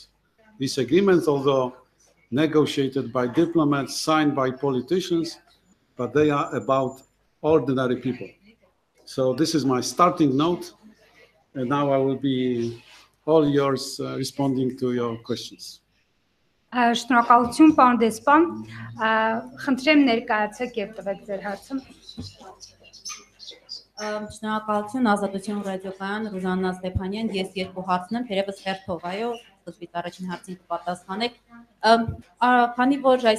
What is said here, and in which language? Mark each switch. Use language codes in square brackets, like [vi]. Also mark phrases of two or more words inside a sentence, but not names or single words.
[en] This agreement, although negotiated by diplomats, signed by politicians, but they are about ordinary people. So this is my starting note, and now I will be all yours responding to your questions. [hy] Շնորհակալություն, պարոն դեսպան, խնդրեմ ներկայացեք եւ տվեք ձեր հարցը։ Շնորհակալություն Ազատություն ռադիոկայան Ռուզաննա Ստեփանյան, ես երկու հարցն եմ, թերևս հերթով, այո, սկզբից առաջին հարցին կպատասխանեք։ Քանի որ այս